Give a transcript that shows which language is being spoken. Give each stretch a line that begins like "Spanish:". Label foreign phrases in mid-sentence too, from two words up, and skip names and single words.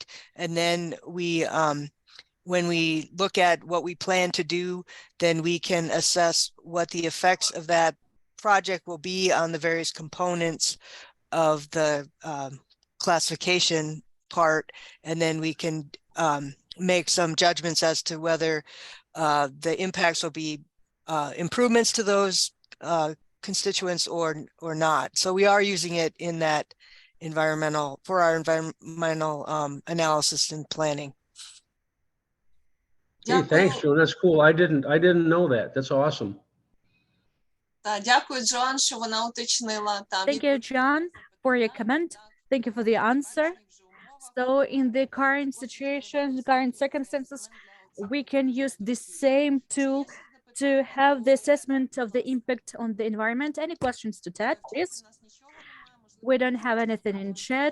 English: And then when we look at what we plan to do, then we can assess what the effects of that project will be on the various components of the classification part, and then we can make some judgments as to whether the impacts will be improvements to those constituents or not. So we are using it in that for our environmental analysis and planning. Hey, thanks,
Ukrainian: Дякую.
English: Joan. That's cool. I didn't know that. That's awesome.
Ukrainian: Дякую, Джоан, що вона уточнила.
English: Thank you, John, for your comment. Thank you for the answer. So in the current situation, current circumstances, we can use the same tool to have the assessment of the impact on the environment. Any questions to Ted, please? We don't have anything in chat.